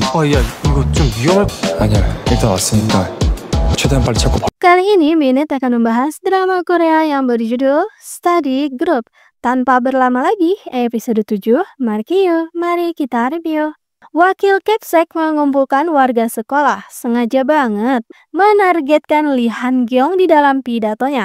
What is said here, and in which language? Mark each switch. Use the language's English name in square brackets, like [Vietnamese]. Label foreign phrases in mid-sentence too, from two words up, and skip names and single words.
[Korean] 야, 이거 좀 위험할... 아니야, 일단 왔으니까 최대한 빨리 찾고 봐. [Indonesian] Kali ini Minute akan membahas drama Korea yang berjudul Study Group. Tanpa berlama lagi, episode 7, mari kita review. Wakil Kepsek mengumpulkan warga sekolah, sengaja banget menargetkan Lee Han-gyong di dalam pidatonya.